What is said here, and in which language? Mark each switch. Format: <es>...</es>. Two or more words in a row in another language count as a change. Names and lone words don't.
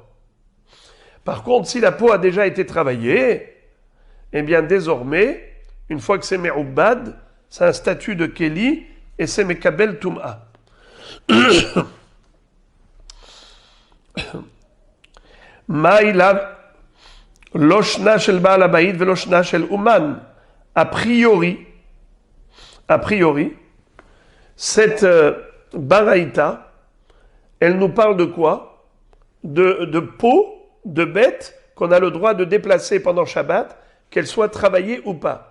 <fr>Par contre, si la peau a déjà été travaillée, eh bien, désormais, une fois que c'est me'ubbad, c'est un statut de keli et c'est</fr> <he>מקבל טומאה. מעילה לשונה של בעל הבית ולשונה של אומן.</he> <fr>A priori, cette baraïta, elle nous parle de quoi? De peau, de bête qu'on a le droit de déplacer pendant Shabbat, qu'elle soit travaillée ou pas.</fr>